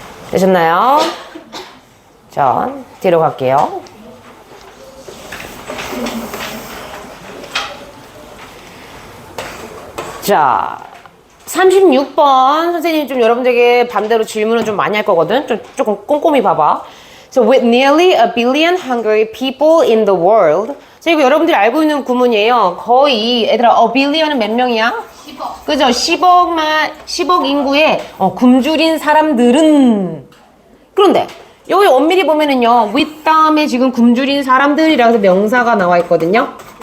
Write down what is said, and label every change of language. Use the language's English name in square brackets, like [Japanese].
[Korean] 되셨나요? 자, 뒤로 갈게요. 자, 36번 선생님이 좀 여러분들에게 반대로 질문을 좀 많이 할 거거든. 조금 꼼꼼히 봐봐. [English] So with nearly a billion hungry people in the world. [Korean] 자, 이거 여러분들이 알고 있는 구문이에요. 거의 얘들아, a billion은 몇 명이야? 10억. 그죠? 10억 인구의 굶주린 사람들은. 그런데 여기 엄밀히 보면은요, with 다음에 지금 굶주린 사람들이라서 명사가 나와 있거든요.